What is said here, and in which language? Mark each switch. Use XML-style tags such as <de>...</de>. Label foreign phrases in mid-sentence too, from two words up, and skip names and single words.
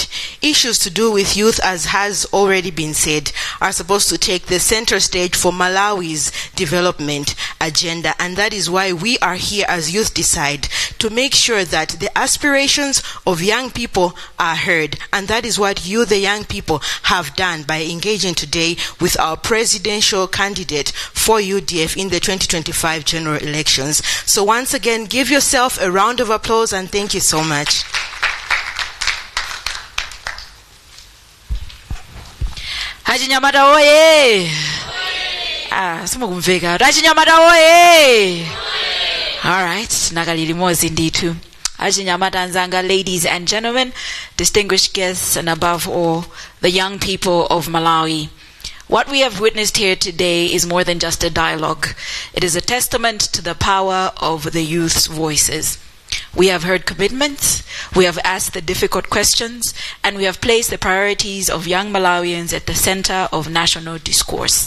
<en>Issues to do with youth, as has already been said, are supposed to take the center stage for Malawi's development agenda, and that is why we are here as Youth Decide, to make sure that the aspirations of young people are heard, and that is what you, the young people, have done by engaging today with our presidential candidate for UDF in the 2025 general elections. So once again, give yourself a round of applause and thank you so much.</en> <ny>Haji Nyamata oye! Simukumveka. Haji Nyamata oye!</ny> <en>All right,</en> <ny>nakalili mozi nditu.</ny> <en>Haji Nyamata Nzanga, ladies and gentlemen, distinguished guests, and above all, the young people of Malawi. What we have witnessed here today is more than just a dialogue. It is a testament to the power of the youth's voices. We have heard commitments, we have asked the difficult questions, and we have placed the priorities of young Malawians at the center of national discourse.</en>